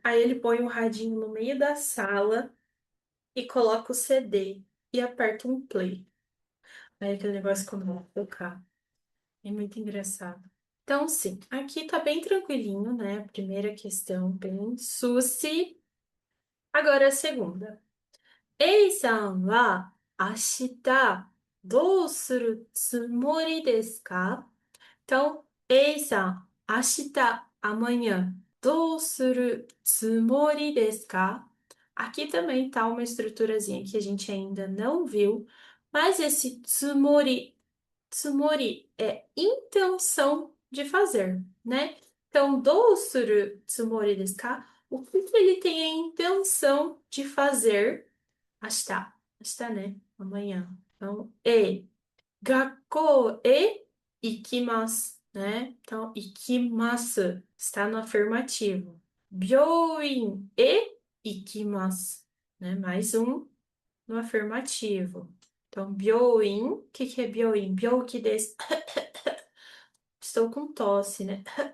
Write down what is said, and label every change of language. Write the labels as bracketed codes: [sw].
[pt] Aí ele põe o radinho no meio da sala e coloca o CD e aperta um play. Aí aquele negócio começa a tocar. É muito engraçado. Então, sim, aqui tá bem tranquilinho, né? Primeira questão, bem suci. Agora a segunda. [ja] Aさんは明日どうするつもりですか? [pt] Então, Aさん, 明日, amanhã, [ja] どうするつもりですか? [pt] Aqui também tá uma estruturazinha que a gente ainda não viu, mas esse tsumori é intenção de fazer, né? [ja] Então, どうするつもりですか? [pt] O que que ele tem a intenção de fazer? 明日, né? Amanhã. [ja] Então, 学校へ行きます, né? [pt] Então, 行きます está no afirmativo. [ja] 病院へ行きます, né? [pt] Mais um no afirmativo. Então, 病院, o que que é 病院? [ja] 病気です. [pt] Estou com tosse, né?